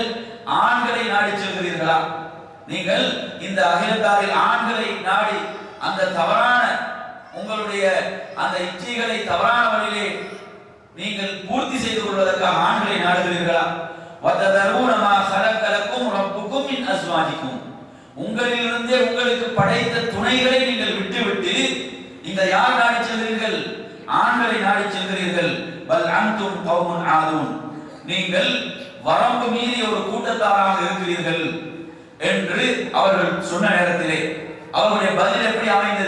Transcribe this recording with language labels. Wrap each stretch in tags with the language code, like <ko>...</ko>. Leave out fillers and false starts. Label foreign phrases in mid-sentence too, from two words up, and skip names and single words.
<ta>ஆண்களை நாடி செல்கிறீர்களா? நீங்கள் இந்த அகிலத்தாரில் ஆண்களை நாடி அந்த தவறான உங்களுடைய அந்த இச்சைகளை தவறான வழியிலே நீங்கள் பூர்த்தி செய்து கொள்வதற்காக ஆண்களை நாடுகிறீர்களா?</ta> <ar>وتذرون ما خلق لكم ربكم من ازواجكم.</ar> <ta>உங்களிலிருந்தே உங்களுக்கு படைத்த துணைகளை நீங்கள் விட்டுவிட்டு நீங்கள் யார் நாடி செல்கிறீர்கள்? ஆண்களை நாடி செல்கிறீர்கள்.</ta> <ar>بل أنتم قوم عادون.</ar> <ta>நீங்கள் வரம்பு மீறி ஒரு கூட்டத்தாராக இருக்கிறீர்கள் என்று அவர்கள் சொன்ன நேரத்திலே அவருடைய பதில் எப்படி அமைந்தது?</ta>